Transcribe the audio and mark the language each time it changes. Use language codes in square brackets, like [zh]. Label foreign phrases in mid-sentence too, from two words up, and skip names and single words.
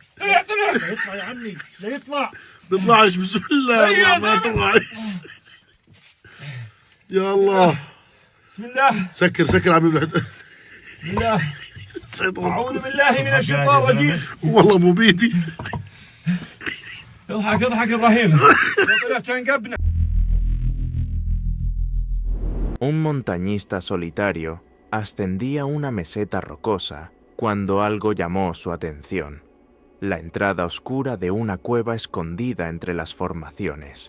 [ar] لا يطلع يا عمي لا يطلع بيطلعش بسم الله الرحمن الرحيم يا الله بسم الله. سكر عمي بسم الله. اعوذ بالله من الشيطان الرجيم. والله مو بيدي. اضحك ابراهيم. [es] Un montañista solitario ascendía una meseta rocosa cuando algo llamó su atención: la entrada oscura de una cueva escondida entre las formaciones.